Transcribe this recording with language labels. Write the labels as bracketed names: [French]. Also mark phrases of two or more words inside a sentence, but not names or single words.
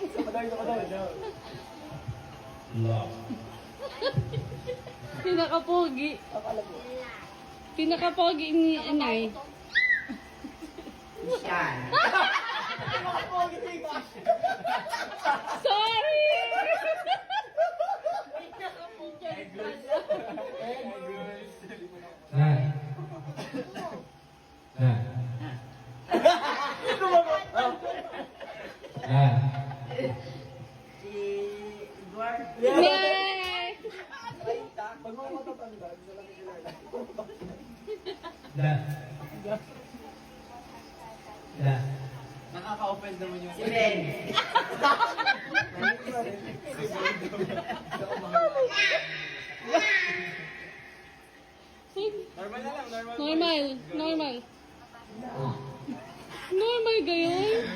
[Filipino] La. Pinakapogi. Pinakapogi ni Anay. Siyan. [English] Sorry! La. La. La. [Filipino] Si Edward. Yay! La. La. Nakaka-offend naman yung... Si Ben. Normal na lang, normal. Normal. Normal. Normal gayon.